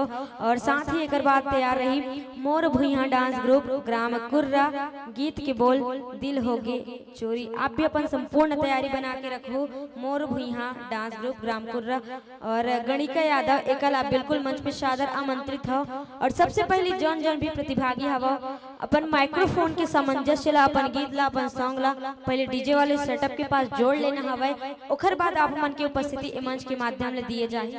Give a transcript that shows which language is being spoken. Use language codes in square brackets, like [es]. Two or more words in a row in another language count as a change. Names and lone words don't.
[hne] और साथ ही एक बात तैयार रही मोर भुइया डांस ग्रुप ग्राम कुर्रा गीत के बोल दिल होगे चोरी। आप भी अपन संपूर्ण तैयारी बना के रखो। मोर भुइया डांस ग्रुप ग्राम कुर्रा और गणिका यादव एकल आप बिल्कुल मंच पे सादर आमंत्रित हो। और सबसे पहले जौन जौन भी प्रतिभागी हवा अपन माइक्रोफोन के सामंजस्य ला अपन गीत ला अपन सॉन्ग ला पहले डीजे वाले सेटअप के पास जोड़ लेना हवा। ओकर बाद आप मन की उपस्थिति मंच के माध्यम से दिए जाए।